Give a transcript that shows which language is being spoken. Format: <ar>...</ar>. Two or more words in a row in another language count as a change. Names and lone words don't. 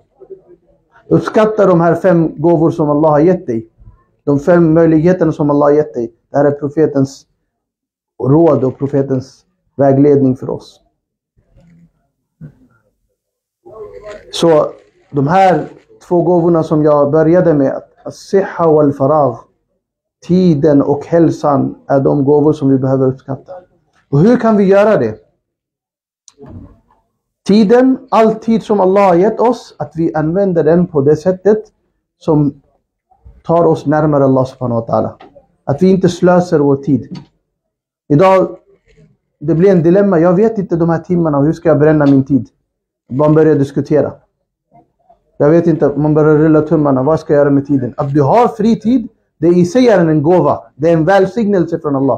<sv>Uppskatta de här 5 gåvor som Allah har gett dig. De 5 möjligheterna som Allah har gett dig. Det här är profetens råd och profetens vägledning för oss. Så de här 2 gåvorna som jag började med,</sv> <ar>الصحة والفراغ,</ar> <sv>tiden och hälsan, är de gåvor som vi behöver uppskatta. Och hur kan vi göra det? Tiden, all tid som Allah har gett oss, att vi använder den på det sättet som tar oss närmare Allah</sv> <ar>سبحانه وتعالى.</ar> <sv>Att vi inte slösar vår tid. Idag, det blir en dilemma. Jag vet inte de här timmarna, hur ska jag bränna min tid? Man börjar diskutera. Jag vet inte, man börjar rulla tummarna. Vad ska jag göra med tiden? Att du har fri tid, det i sig är en gåva. Det är en välsignelse från Allah.</sv>